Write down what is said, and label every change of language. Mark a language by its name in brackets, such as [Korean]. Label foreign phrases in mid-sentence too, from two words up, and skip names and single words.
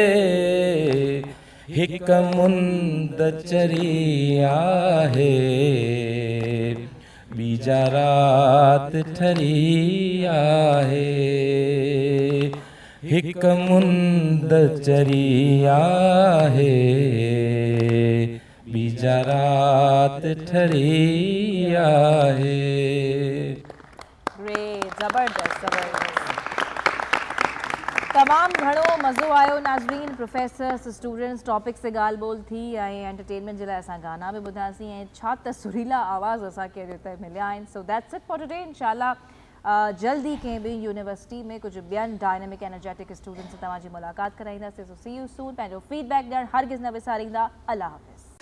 [Sindhi] हिक मुंद चरी आहे बीजा रात ठरी आहे हिक मुंद चरी आहे बीजा रात ठरी आहे ज़बरदस्त तमाम घणो मज़ो आयो नाज़रीन [English] professors students [Sindhi] टॉपिक से ॻाल्हि ॿोल थी ऐं एंटरटेनमेंट जे लाइ असां गाना बि ॿुधासीं ऐं छा त सुरीला आवाज़ असांखे अॼु हिते मिलिया आहिनि [English] so that's it for today [Sindhi] इंशाल्लाह जल्दी कंहिं ॿी यूनिवर्सिटी में कुझु ॿियनि [English] dynamic energetic students [Sindhi] सां तव्हांजी मुलाक़ात कराईंदासीं [English] so see you soon [Sindhi] पंहिंजो फीडबैक ॾियणु हरगिज़ न विसारींदा [Urdu] اللہ حافظ